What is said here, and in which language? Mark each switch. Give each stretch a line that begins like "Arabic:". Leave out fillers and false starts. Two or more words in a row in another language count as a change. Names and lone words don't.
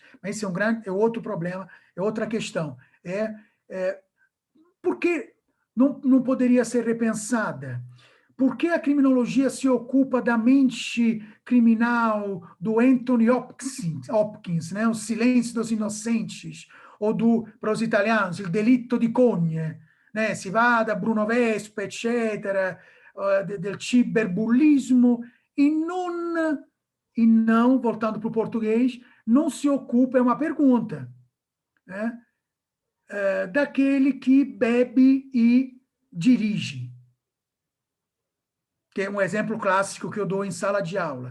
Portuguese: Mas esse é outro problema, é outra questão. Por que não poderia ser repensada? Por que a criminologia se ocupa da mente criminal do Anthony Hopkins, né? O Silêncio dos Inocentes, ou para os italianos,
Italian: il delitto di cogne, né? Si va da Bruno Vespa, eccetera, del ciberbullismo,
Portuguese: e não, voltando para o português, não se ocupa, é uma pergunta, né? Daquele que bebe e dirige, que é um exemplo clássico que eu dou em sala de aula.